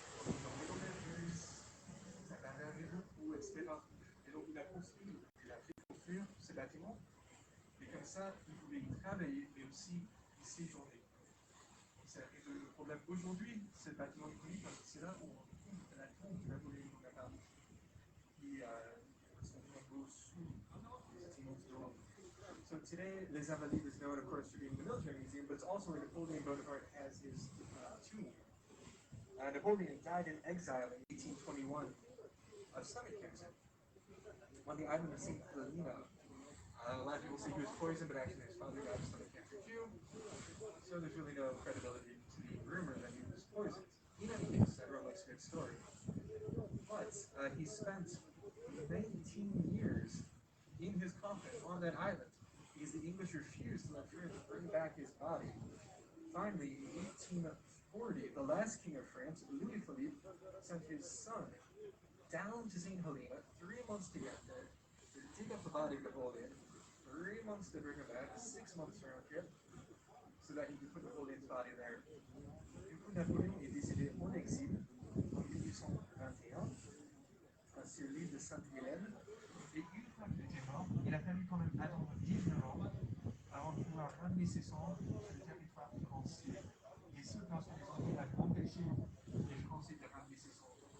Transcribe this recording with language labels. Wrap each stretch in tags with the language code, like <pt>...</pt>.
<fr>Dans les commerces, ça avait beaucoup, etc. Et donc, il a construit, il a fait construire ces bâtiments. Et comme ça, il pouvait y travailler, mais aussi y séjourner. C'est le problème aujourd'hui, c'est le bâtiment iconique, parce que c'est là où on trouve la tombe de Napoléon Bonaparte, qui son tombeau sous cet immense dôme.</fr> <en>So today, Les Invalides is known, of course, for being the military museum, but it's also where Napoleon Bonaparte has his tomb. Napoleon died in exile in 1821 of stomach cancer on the island of St. Helena. A lot of people say he was poisoned, but actually his father died of stomach cancer too. So there's really no credibility to the rumor that he was poisoned. In any case, everyone likes a good story. But he spent 19 years in his coffin on that island because the English refused to let France bring back his body. Finally, in 1840, the last king of France, Louis Philippe, sent his son down to St. Helena, 3 months to get there, to dig up the body of Napoleon, 3 months to bring him back, 6 months round trip, so that he could put Napoleon's body there.</en> <fr>Du coup, Napoléon est décédé en exil en 1821 sur l'île de Sainte-Hélène. Et une fois qu'il était mort, il a fallu quand même attendre 19 ans avant de pouvoir ramener ses cendres sur le territoire français. Et ce, parce que les Anglais avaient empêché les Français de ramener ses cendres.</fr>